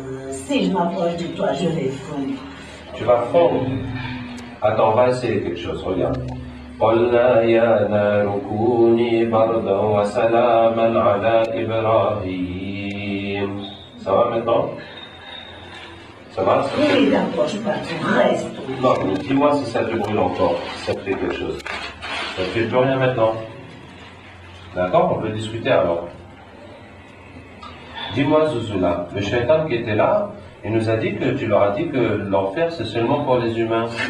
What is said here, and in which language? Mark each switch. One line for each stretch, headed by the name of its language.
French: Si je m'approche de toi, je vais fondre. Tu vas fondre. Attends, on va essayer quelque chose, regarde.
Arabic: قلنا يا نار كوني بردا وسلاما على إبراهيم.
French: Ça va maintenant? Ça va? Ça fait- Ne t'approche pas, tu restes. Non, mais dis-moi si ça te brûle encore, si ça te fait quelque chose. Ça te fait plus rien maintenant. D'accord? On peut discuter alors. Dis-moi, Zuzula, le shaitan qui était là, il nous a dit que tu leur as dit que l'enfer c'est seulement pour les humains.